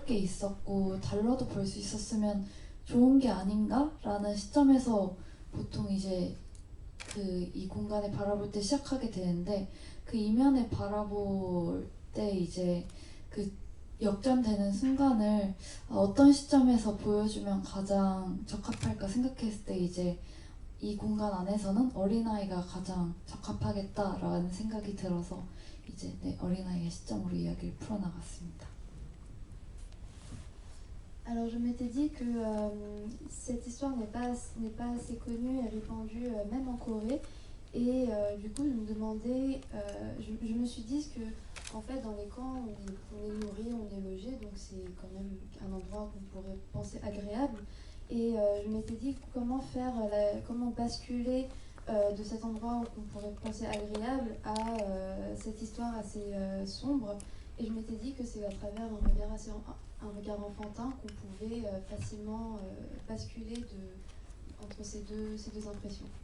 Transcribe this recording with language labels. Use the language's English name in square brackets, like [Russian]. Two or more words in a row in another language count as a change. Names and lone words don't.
[Korean] 게 있었고 달러도 벌 수 있었으면 좋은 게 아닌가라는 시점에서 보통 이제 이 공간을 바라볼 때 시작하게 되는데, 그 이면에 바라볼 때 이제 그 역전되는 순간을 어떤 시점에서 보여주면 가장 적합할까 생각했을 때 이제 이 공간 안에서는 어린아이가 가장 적합하겠다라는 생각이 들어서 이제 어린아이의 시점으로 이야기를 풀어나갔습니다. [French] Alors je m'étais dit que cette histoire n'est pas assez connue et répandue même en Corée, et du coup je me demandais, je me suis dit que en fait dans les camps on est nourri, on est logé, donc c'est quand même un endroit qu'on pourrait penser agréable, et je m'étais dit comment basculer de cet endroit qu'on pourrait penser agréable à cette histoire assez sombre, et je m'étais dit que c'est à travers un regard enfantin qu'on pouvait facilement basculer entre ces deux impressions.